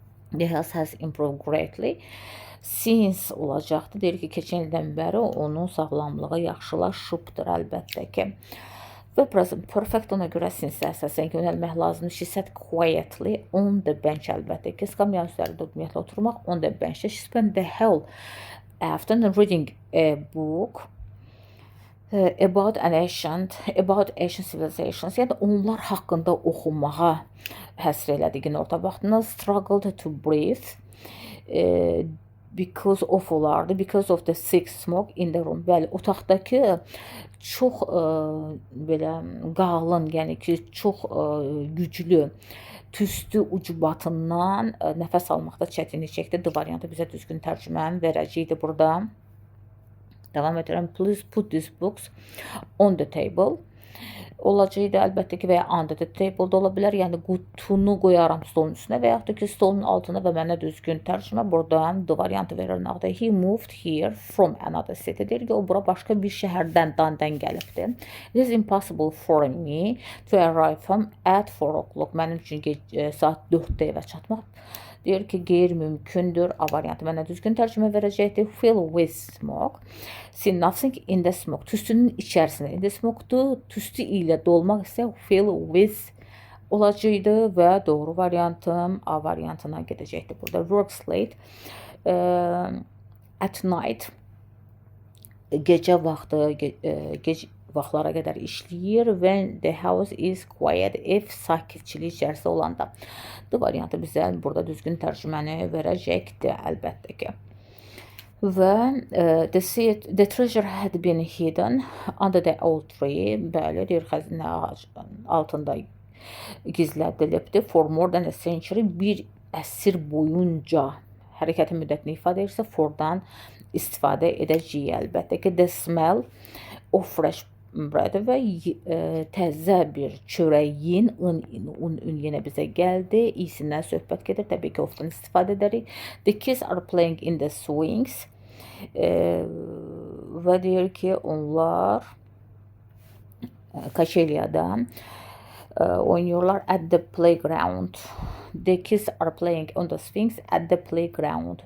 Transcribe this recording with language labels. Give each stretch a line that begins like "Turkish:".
English: The health has improved greatly since
Azerbaijani: olacaqdır. Deyir ki, keçən ildən bəri onun sağlamlığı yaxşılaşıbdır, əlbəttə ki. Və present perfect, ona görə since əsasən yönəlmək lazımdır.
English: She sat quietly on the bench,
Azerbaijani: əlbəttə ki, skamya üzərində ümumiyyətlə oturmaq.
English: On the bench. She spent the whole afternoon reading a book about ancient civilizations.
Azerbaijani: Yəni onlar haqqında oxumağa həsr elədi günorta vaxtında.
English: Struggled to breathe because of
Azerbaijani: olardı.
English: Because of the thick smoke in the room.
Azerbaijani: Bəli, otaqdakı çox belə qalın, yəni ki, çox güclü tüstü ucbatından nəfəs almaqda çətinlik çəkdi. D variantı bizə düzgün tərcüməni verəcəkdir burada. Davam edirəm.
English: Please put these books on the table.
Azerbaijani: Olacaqdır, əlbəttə ki, və ya
English: under the table
Azerbaijani: da ola bilər. Yəni, qutunu qoyaram stolun üstünə və yaxud da ki, stolun altına və mənə düzgün tərcümə. Buradan D variantı verir.
English: He moved here from another city.
Azerbaijani: Deyir ki, o bura başqa bir şəhərdən, Dandan gəlibdir.
English: It is impossible for me to arrive home at 4 o'clock.
Azerbaijani: Mənim üçün saat 4-də evə çatmaq. Deyir ki, qeyri-mümkündür. A variantı mənə düzgün tərcümə verəcəkdir.
English: Fill with smoke. See nothing in the smoke.
Azerbaijani: Tüstünün içərisində.
English: In the smoke-dur.
Azerbaijani: Tüstü ilə dolmaq isə fill with olacaqdır və doğru variantım A variantına gedəcəkdir.
English: Burada works late. At night.
Azerbaijani: Gecə vaxtı, vaxtlara qədər işləyir.
English: When the house is quiet,
Azerbaijani: ev sakitçilik içərisində olanda. D variantı bizə burada düzgün tərcüməni verəcəkdir, əlbəttə ki.
English: Və the treasure had been hidden under the old tree.
Azerbaijani: Bəli, deyir, xəzinə ağacının altında gizlədilibdir.
English: For more than a century,
Azerbaijani: bir əsr boyunca hərəkətin müddətini ifadə edirsə, fordan istifadə edəcəyik, əlbəttə ki.
English: The smell of fresh bread
Azerbaijani: və təzə bir çörəyin un yenə bizə gəldi. İyisindən söhbət gedir. Təbii ki, ofdan istifadə edərik.
English: The kids are playing in the swings.
Azerbaijani: Və deyir ki, onlar kaçelyada oynuyorlar
English: at the playground. The kids are playing on the swings at the playground.